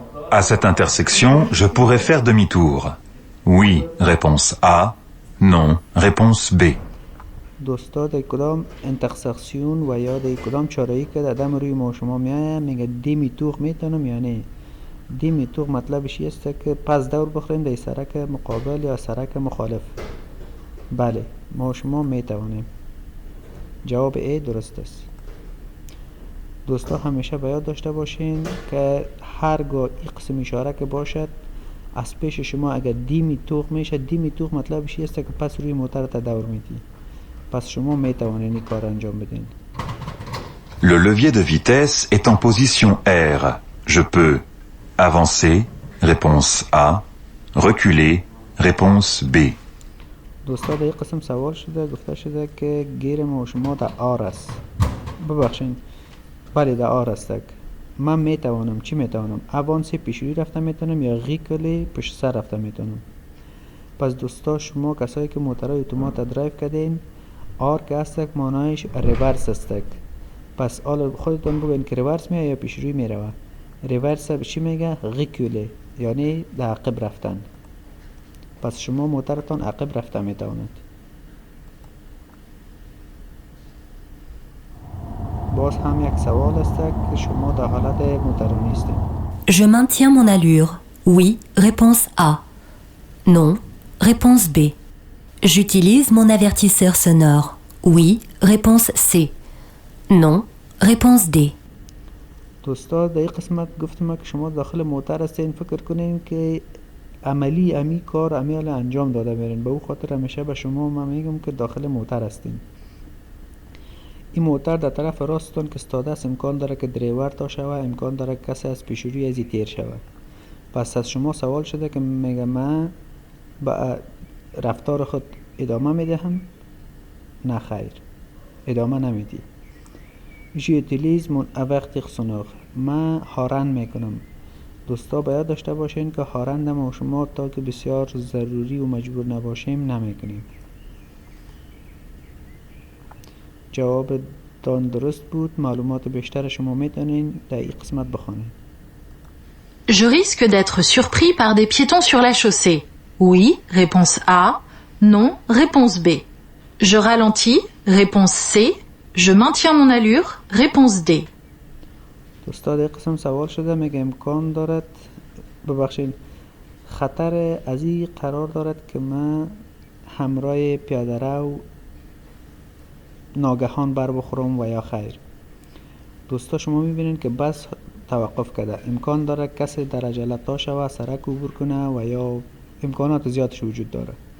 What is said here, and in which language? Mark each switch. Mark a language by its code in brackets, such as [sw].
[fr] À cette intersection, je pourrais faire demi-tour. Oui, réponse A. Non, réponse B. [fa] دوستا در کدام انترسکسیون و یا در کدام چاره‌ای که دادم روی ما شما میایه میگه دیمی توغ میتونم یا نه. دیمی توغ مطلبش است که پس دور بخوریم در سرک مقابل یا سرک مخالف. بله ما شما میتوانیم. جواب A درست است. دوستا همیشه باید داشته باشین که هرگاه این قسم اشاره که باشد از پیش شما اگر دیمی توغ میشه، دیمی توغ مطلبش است که پس روی موتر تا دور میدی. پس شما میتوانید این کار انجام بدین. [fr] Le levier de vitesse est en position R. Je peux avancer, réponse A. Reculer, réponse B. [fa] دوستا در این قسم سوال شده، گفته شده که گیر ما و شما در آر است. ببخشید بله در آر است. من میتوانم چی میتوانم؟ اوانسی پیشوی رفته میتونم یا ریکلی پشت سر رفته میتونم. پس دوستا شما کسایی که موترهای اتومات درایو کردین، آر که هستک مانایش ریورس هستک. پس حالا خودتون بگوین که ریورس میه یا پیش روی میروه. ریورس به چی میگه؟ ریکوله، یعنی در عقب رفتن. پس شما موترتان عقب رفته میتواند. باز هم یک سوال است که شما در حالت موترونی هستید. [fr] Je maintiens mon allure. Oui, réponse A. Non, réponse B. J'utilise mon avertisseur sonore. Oui, réponse C. Non, réponse D. [fa] دوستا در این قسمت گفتم که شما داخل موتر هستین، فکر کنین که عملی امی کار امیال انجام داده برین. به او خاطر همیشه به شما من میگم که داخل موتر هستین. این موتر در طرف راستتون که استاده است امکان داره که دریور تا شوه، امکان داره کسی از پیشروی ازی تیر شوه. پس از شما سوال شده که میگه من با رفتار خود ادامه میدهم؟ نه خیر، ادامه نمیدی. [fr] j'utilise mon avertisseur sonore. [fa] من هارن میکنم. دوستا باید داشته باشین که هارن ما شما تا که بسیار ضروری و مجبور نباشیم نمیکنیم. جواب دان درست بود. معلومات بیشتر شما میتونین در این قسمت بخونین. [fr] Je risque d'être surpris par des piétons sur la chaussée. Oui, réponse A. Non, réponse B. Je ralentis, réponse C. Je maintiens mon allure, réponse D. [fa] دوستا در قسم سوال شده میگه امکان دارد ببخشید خطر از این قرار دارد که من همراه پیاده رو ناگهان بر بخورم و یا خیر. دوستا شما میبینین که بس توقف کرده. امکان داره کسی در عجله تا شوه سرک عبور کنه و یا امکانات زیادش وجود داره.